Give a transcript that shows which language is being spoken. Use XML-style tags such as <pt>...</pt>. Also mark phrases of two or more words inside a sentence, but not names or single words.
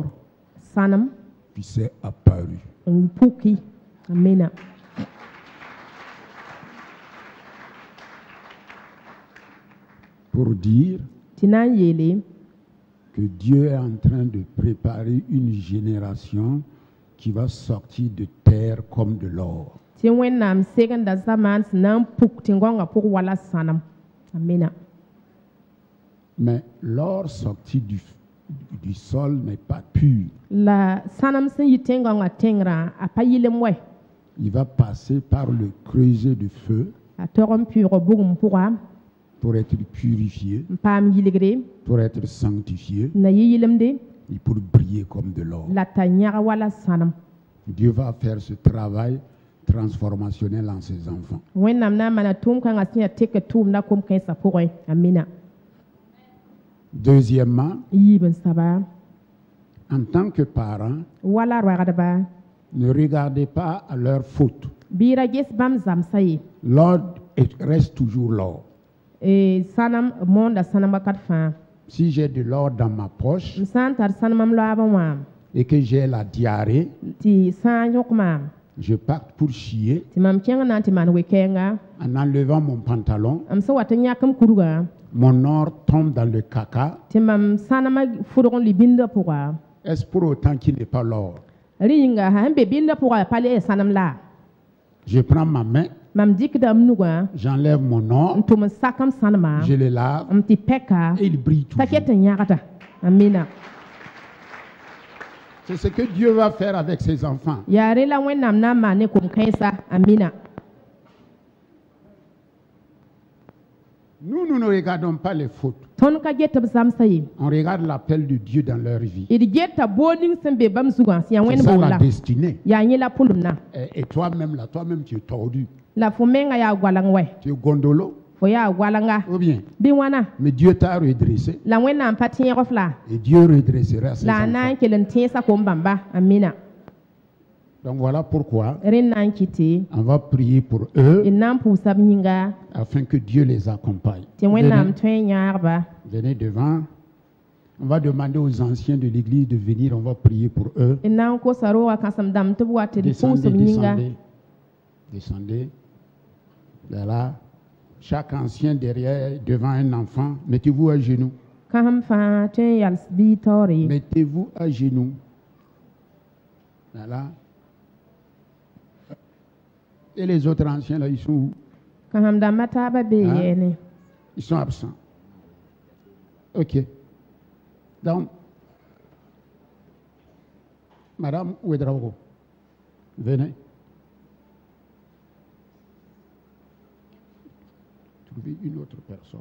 <mos>sãnem</mos> <fr>qui s'est apparu.</fr> <mos>n puki. Amina.</mos> <fr>Pour dire</fr> <mos>Tɩ na n yeele</mos> <fr>que Dieu est en train de préparer une génération qui va sortir de terre comme de l'or.</fr> <mos>tɩ wẽnnaam segenda zamaan sẽn na n puk tɩ gõngã pʋg wala sãnem. Amina.</mos> <fr>Mais l'or sorti du sol n'est pas pur.</fr> <mos>La sãnem sẽn yɩ tẽngãngã tẽngrã a pa yɩlem wɛ.</mos> <fr>Il va passer par le creuset de feu</fr> <mos>A tog n pʋʋg bugum pʋga</mos> <fr>pour être purifié,</fr> <mos>n paam yɩlgre</mos> <fr>pour être sanctifié</fr> <mos>n na yɩ yɩlemde</mos> <fr>et pour briller comme de l'or.</fr> <mos>la t'a yãg wala sãnem.</mos> <fr>Dieu va faire ce travail transformationnel en ses enfants.</fr> <mos>Wẽnnaam na n mana tʋʋm-kãngã sẽn yaa tɩk tʋʋmda kom-kãensã pʋgẽ. Amina.</mos> <fr>Deuxièmement,</fr> <mos>Yiib n saba</mos> <fr>en tant que parents,</fr> <mos>wala roagdba</mos> <fr>ne regardez pas à leur faute.</fr> <mos>bɩ ra ges bãmb zamsa ye.</mos> <fr>L'or reste toujours l'or.</fr> <mos>Sãnem moonda sãnem wakat fãa.</mos> <fr>Si j'ai de l'or dans ma poche</fr> <mos>M sã n tar sãnemam loaabẽ wãam</mos> <fr>et que j'ai la diarrhée,</fr> <mos>tɩ sã n yõk maam</mos> <fr>je pars pour chier</fr> <mos>tɩ mam kẽng na n tɩ maan we-kɛɛnga</mos> <fr>en enlevant mon pantalon.</fr> <mos>m sẽn wat n yãk m kurgã</mos> <fr>Mon or tombe dans le caca.</fr> <mos>tɩ mam sãnemã fʋdg n lɩ bĩndã pʋga.</mos> <fr>Est-ce pour autant qu'il n'est pas l'or?</fr> <mos>Rẽ yĩnga sẽn be bĩndã pʋga pa le sãnem la.</mos> <fr>Je prends ma main,</fr> <mos>Mam dɩkda m nugã</mos> <fr>j'enlève mon</fr> <mos>n</mos> <fr>or,</fr> <mos>tʋm n sak m sãnemã</mos> <fr>je le lave</fr> <mos>m tɩ pɛka</mos> <fr>et il brille</fr> <mos>t'a ket</mos> <fr>toujours.</fr> <mos>n yãgda. Amina.</mos> <fr>C'est ce que Dieu va faire avec ses enfants.</fr> <mos>Yaa rẽ la wẽnnaam na n maan ne kom-kãensa. Amina.</mos> <fr>Nous ne regardons pas les fautes.</fr> <mos>Tõnd ka get b zamsa ye.</mos> <fr>On regarde l'appel de Dieu dans leur vie.</fr> <mos>D geta boog ning sẽn be bãmb zugã sẽn yaa</mos> <fr>C'est</fr> <mos>wẽnd</mos> <fr>ça</fr> <mos>bolla.</mos> <fr>la destinée.</fr> <mos>Yaa yẽ la pʋlmna.</mos> <fr>Et toi-même, là, toi-même, tu es tordu.</fr> <mos>La fo menga yaa goaleng wɛ.</mos> <fr>Tu es gondolo,</fr> <mos>Fo yaa goalenga.</mos> <fr>ou bien.</fr> <mos>Bɩ wãna.</mos> <fr>Mais Dieu t'a redressé.</fr> <mos>La wẽnnaam pa tẽeg f la.</mos> <fr>Et Dieu redressera ses</fr> <mos>La a na n</mos> <fr>enfants.</fr> <mos>kell n tẽesa kom-bãmba. Amina.</mos> <fr>Donc voilà pourquoi</fr> <mos>Rẽ na n kɩtɩ</mos> <fr>on va prier pour eux</fr> <mos>d na n pʋʋsa b yĩnga</mos> <fr>afin que Dieu les accompagne.</fr> <mos>tɩ wẽnnaam</mos> <fr>Venez,</fr> <mos>tõe n yãagba.</mos> <fr>venez devant. On va demander aux anciens de l'église de venir, on va prier pour eux.</fr> <mos>D na n kosa roogã kãsem dãmb tɩ b wa tɩ d</mos> <fr>Descendez,</fr> <mos>pʋʋsb yĩnga.</mos> <fr>descendez. Descendez. Voilà. Chaque ancien derrière, devant un enfant, mettez-vous à genoux.</fr> <mos>Kãsem fãa tõe n yals bɩ taoore.</mos> <fr>Mettez-vous à genoux. Voilà. Et les autres anciens, là, ils sont où?</fr> <mos>Kãsem dãmbã taabã bee</mos> <fr>Hein?</fr> <mos>yɛɛne.</mos> <fr>Ils sont absents. OK. Donc, Madame Ouedraogo, venez. Trouvez une autre personne.</fr>